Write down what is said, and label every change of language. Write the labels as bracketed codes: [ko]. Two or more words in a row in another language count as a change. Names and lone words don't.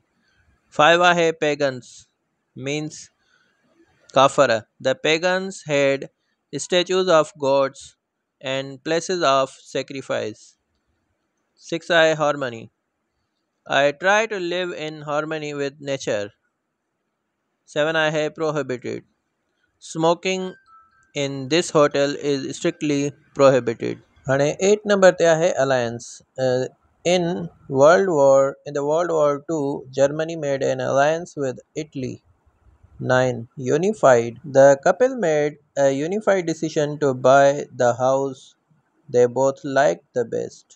[en] 5 आहे pagans means kafara the pagans had statues of gods and places of sacrifice। 6 आहे harmony I try to live in harmony with nature। 7 आहे prohibited smoking in this hotel is strictly prohibited। [sd] हाणे 8 नंबर ते आहे [en] alliance in the World War II Germany made an alliance with Italy। 9 unified the couple made a unified decision to buy the house they both liked the best।